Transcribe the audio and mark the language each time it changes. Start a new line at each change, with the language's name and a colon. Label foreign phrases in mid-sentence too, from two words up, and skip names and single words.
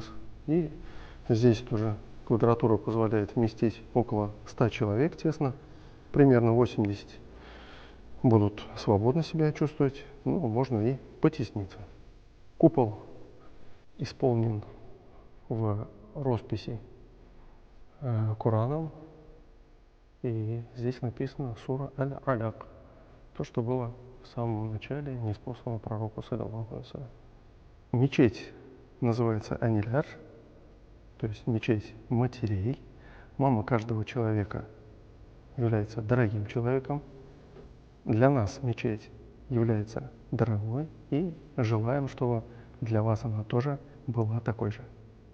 Russian: И здесь тоже квадратура позволяет вместить около 100 человек тесно, примерно 80 будут свободно себя чувствовать, ну, можно и потесниться. Купол исполнен в росписи Кораном, и здесь написано сура Аль-Аляк, то, что было в самом начале неспосланного пророку
Arabic: صلى الله عليه وسلم.
Russian: Мечеть называется Аниляр, то есть мечеть матерей. Мама каждого человека является дорогим человеком. Для нас мечеть является дорогой, и желаем, чтобы для вас она тоже была такой же.